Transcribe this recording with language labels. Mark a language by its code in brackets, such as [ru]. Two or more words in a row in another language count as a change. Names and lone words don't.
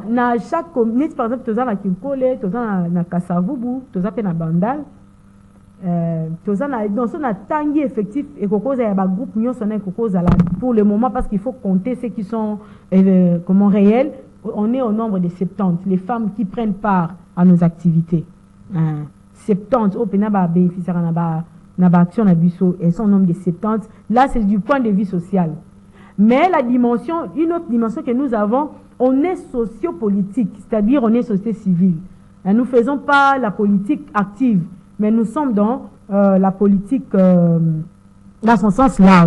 [fr] Dans chaque commune, par exemple, tu as na Kinkole, tu as na Kasavubu, tu as na Bandal, tu as na Tangi effectif et il y a un groupe pour le moment parce qu'il faut compter ceux qui sont réels. On est au nombre de 70, les femmes qui prennent part à nos activités. 70, au Pénaba bénéficiaire na action [ln] na biso, [fr] elles sont au nombre de 70. Là, c'est du point de vue social. Mais la dimension, une autre dimension que nous avons, on est sociopolitique, c'est-à-dire on est société civile. Nous ne faisons pas la politique active, mais nous sommes dans la politique dans son sens large.